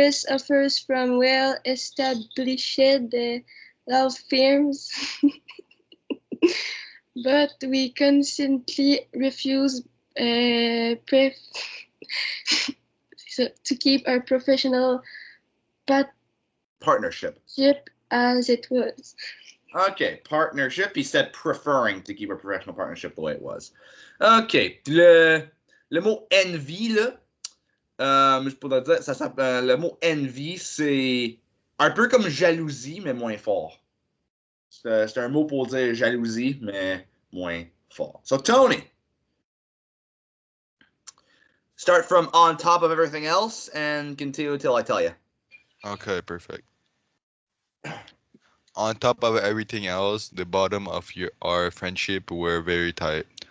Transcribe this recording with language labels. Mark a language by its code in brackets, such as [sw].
[en] offers from well-established law firms, but we constantly refuse to keep our professional partnership as it was. OK, partnership. He said preferring to keep a professional partnership the way it was. [fr] OK, le mot envy, là, je pourrais dire, ça s'appelle, le mot envy, c'est un peu comme jalousie, mais moins fort. C'est un mot pour dire jalousie, mais moins fort. [en] So, Tony, start from on top of everything else and continue until I tell you. Okay, perfect. On top of everything else, the bottom of our friendship were very tight.